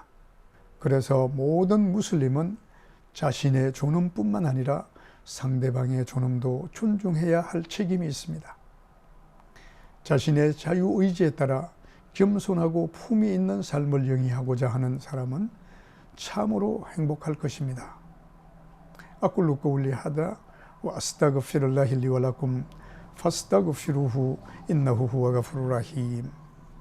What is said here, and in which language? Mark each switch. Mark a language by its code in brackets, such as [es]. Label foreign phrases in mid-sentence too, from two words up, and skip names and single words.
[ko] 그래서 모든 무슬림은 자신의 존엄뿐만 아니라 상대방의 존엄도 존중해야 할 책임이 있습니다. 자신의 자유의지에 따라 겸손하고 품위 있는 삶을 영위하고자 하는 사람은 참으로 행복할 것입니다. [ar] أقول قولي هذا وأستغفر الله لي ولكم فاستغفروه إنه هو غفور رحيم